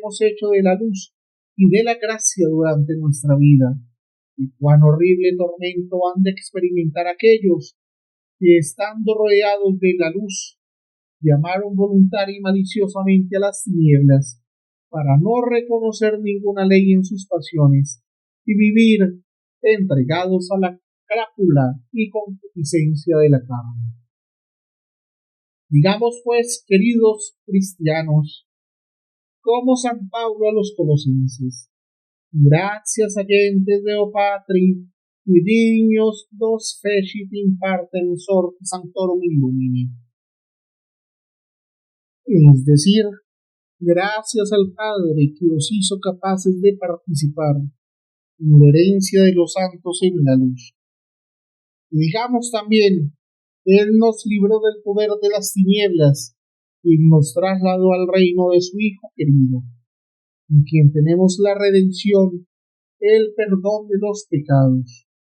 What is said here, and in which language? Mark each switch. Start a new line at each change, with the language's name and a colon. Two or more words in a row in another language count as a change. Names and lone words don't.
Spanish: hemos hecho de la luz y de la gracia durante nuestra vida, y cuán horrible tormento han de experimentar aquellos que, estando rodeados de la luz, llamaron voluntaria y maliciosamente a las tinieblas, para no reconocer ninguna ley en sus pasiones, y vivir entregados a la crápula y concupiscencia de la carne. Digamos pues, queridos cristianos, como San Pablo a los colosenses:
Latin: Gratias agentes Deo Patri, qui dignos nos fecit in partem sorte sanctorum illumini.
Spanish: Es decir, gracias al Padre que os hizo capaces de participar en la herencia de los santos en la luz. Y digamos también, Él nos libró del poder de las tinieblas y nos trasladó al reino de su Hijo querido, en quien tenemos la redención, el perdón de los pecados.